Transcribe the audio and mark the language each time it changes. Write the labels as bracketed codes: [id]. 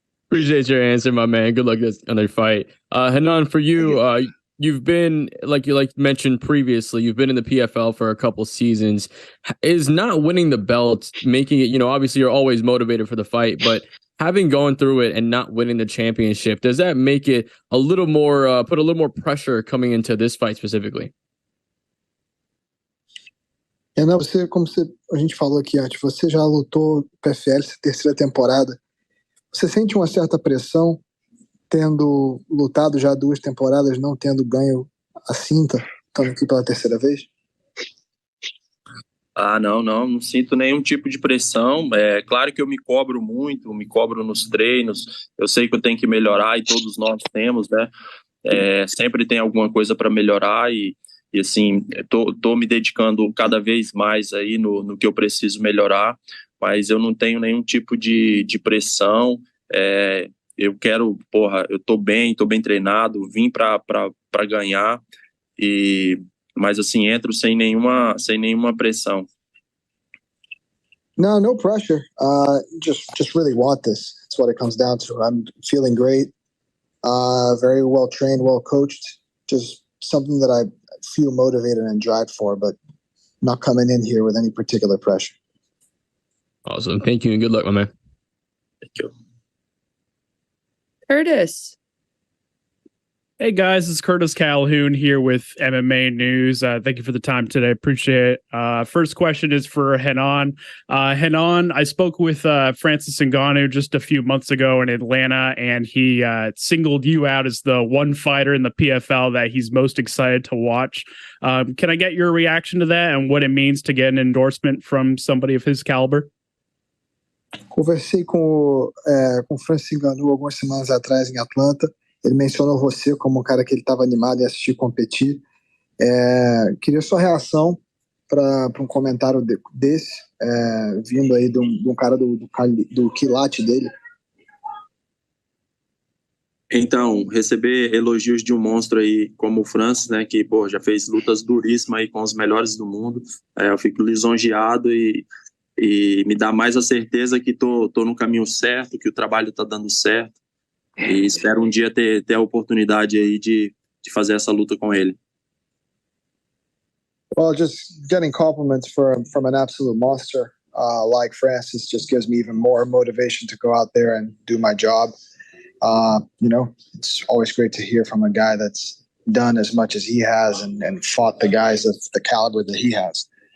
[en] Appreciate your answer, my man. Good luck on their fight. Renan, for you, you've been, like you mentioned previously, you've been in the PFL for a couple seasons. Is not winning the belt making it, you know, obviously you're always motivated for the fight, but having gone through it and not winning the championship, does that make it a little more, put a little more pressure coming into this fight specifically? [pt] Renan, você, como a gente falou aqui antes, você já lutou PFL, terceira temporada. Você sente uma certa pressão tendo lutado já 2 temporadas, não tendo ganho a cinta, estando aqui pela terceira vez? Ah, não sinto nenhum tipo de pressão. É claro que eu me cobro muito, me cobro nos treinos. Eu sei que eu tenho que melhorar e todos nós temos, né? Sempre tem alguma coisa para melhorar e assim, tô me dedicando cada vez mais aí no que eu preciso melhorar, mas eu não tenho nenhum tipo de pressão. Eu quero, eu tô bem treinado, vim para ganhar, mas assim, entro sem nenhuma pressão. [en] No pressure. Just really want this. That's what it comes down to. I'm feeling great. Very well trained, well coached. Just something that I feel motivated and drive for, but not coming in here with any particular pressure. Awesome. Thank you and good luck, my man. Thank you. Curtis. Hey guys, it's Curtis Calhoun here with MMA News. Thank you for the time today. Appreciate it. First question is for Renan. Renan, I spoke with Francis Ngannou just a few months ago in Atlanta, and he singled you out as the one fighter in the PFL that he's most excited to watch. Can I get your reaction to that and what it means to get an endorsement from somebody of his caliber? [pt] Conversei com Francis Ngannou algumas semanas atrás em Atlanta. Ele mencionou você como um cara que ele estava animado em assistir competir. Queria sua reação para um comentário desse, vindo aí de um cara do quilate dele. Então, receber elogios de um monstro aí como o Francis, né, que já fez lutas duríssimas aí com os melhores do mundo, eu fico lisonjeado e me dá mais a certeza que tô no caminho certo, que o trabalho tá dando certo. E espero um dia ter a oportunidade aí de fazer essa luta com ele. [en] Well, just getting compliments from an absolute monster like Francis just gives me even more motivation to go out there and do my job. You know, it's always great to hear from a guy that's done as much as he has and fought the guys of the caliber that he has.